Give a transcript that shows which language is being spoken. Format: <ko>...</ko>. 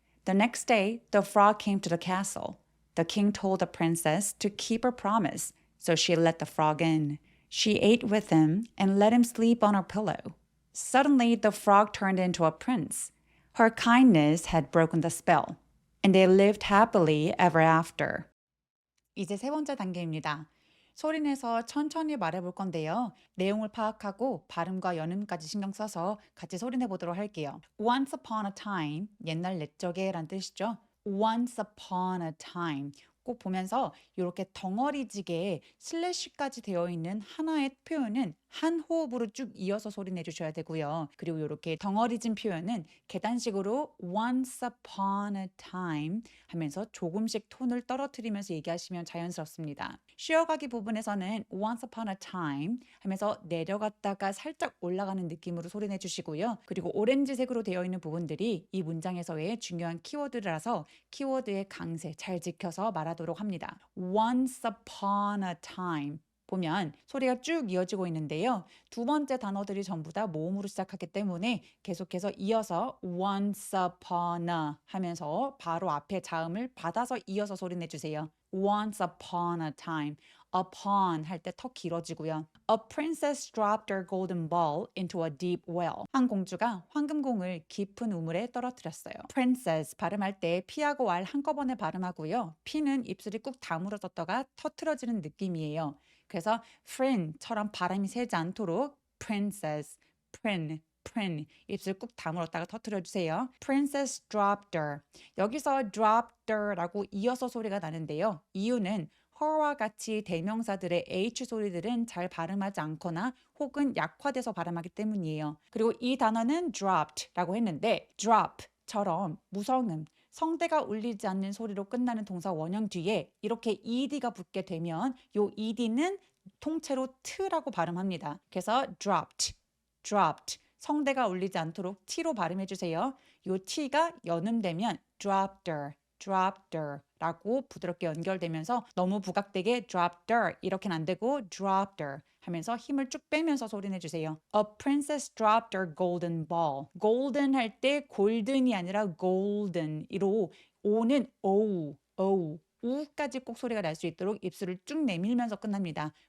<en>The next day, the frog came to the castle. The king told the princess to keep her promise, so she let the frog in. She ate with him and let him sleep on her pillow. Suddenly, the frog turned into a prince. Her kindness had broken the spell, and they lived happily ever after.</en> <ko>이제 세 번째 단계입니다. 소리내서 천천히 말해볼 건데요. 내용을 파악하고 발음과 연음까지 신경 써서 같이 소리내 보도록 할게요.</ko> <en>Once upon a time,</en> <ko>옛날 옛적에 란 뜻이죠.</ko> <en>Once upon a time.</en> <ko>꼭 보면서 이렇게 덩어리지게 슬래시까지 되어 있는 하나의 표현은 한 호흡으로 쭉 이어서 소리 내주셔야 되고요. 그리고 이렇게 덩어리진 표현은 계단식으로</ko> <en>once upon a time</en> <ko>하면서 조금씩 톤을 떨어뜨리면서 얘기하시면 자연스럽습니다. 쉬어가기 부분에서는</ko> <en>once upon a time</en> <ko>하면서 내려갔다가 살짝 올라가는 느낌으로 소리 내주시고요. 그리고 오렌지색으로 되어 있는 부분들이 이 문장에서의 중요한 키워드라서 키워드의 강세 잘 지켜서 말하도록 합니다.</ko> <en>Once upon a time.</en> <ko>보면 소리가 쭉 이어지고 있는데요. 두 번째 단어들이 전부 다 모음으로 시작하기 때문에 계속해서 이어서</ko> <en>once upon a</en> <ko>하면서 바로 앞에 자음을 받아서 이어서 소리 내주세요.</ko> <en>Once upon a time.</en> <ko>upon 할 때 턱 길어지고요.</ko> <en>A princess dropped her golden ball into a deep well.</en> <ko>한 공주가 황금공을 깊은 우물에 떨어뜨렸어요. princess 발음할 때 P하고 R 한꺼번에 발음하고요. P는 입술이 꾹 다물어졌다가 터트려지는 느낌이에요. 그래서 prin처럼 발음이 세지 않도록 princess, prin 입술 꾹 다물었다가 터트려 주세요.</ko> <en>Princess dropped her.</en> <ko>여기서 dropped her라고 이어서 소리가 나는데요. 이유는 her와 같이 대명사들의 h 소리들은 잘 발음하지 않거나 혹은 약화돼서 발음하기 때문이에요. 그리고 이 단어는 dropped라고 했는데 drop처럼 무성음 성대가 울리지 않는 소리로 끝나는 동사 원형 뒤에 이렇게 ed가 붙게 되면 요 ed는 통째로 t라고 발음합니다. 그래서 dropped 성대가 울리지 않도록 t로 발음해 주세요. 요 t가 연음되면</ko> <en>dropped her</en> <ko>라고 부드럽게 연결되면서 너무 부각되게 dropped her 이렇게는 안 되고 dropped her 하면서 힘을 쭉 빼면서 소리 내주세요.</ko> <en>A princess dropped her golden ball.</en> <ko>golden 할 때 골든이 아니라 golden 이로 o는 o 우까지 꼭 소리가 날 수 있도록 입술을 쭉 내밀면서 끝납니다.</ko>